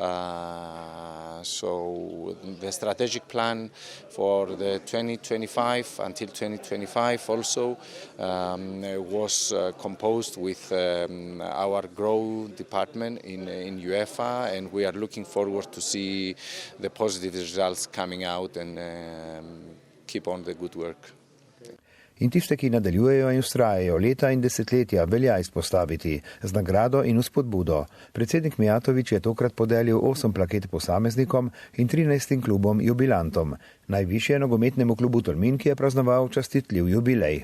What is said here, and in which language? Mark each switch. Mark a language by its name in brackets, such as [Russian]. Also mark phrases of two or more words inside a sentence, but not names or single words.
[English] So the strategic plan for the 2025 until 2025 also was composed with our Grow department in UEFA, and we are looking forward to see the positive results coming out and keep on the good work. [Slovenian] In tiste, ki nadaljujejo in vztrajajo leta in desetletja, velja izpostaviti z nagrado in vzpodbudo. Predsednik Mijatović je tokrat podelil 8 plaket posameznikom in 13 klubom jubilantom. Najvišje nogometnemu klubu Tolmin, ki je praznoval častitljiv jubilej.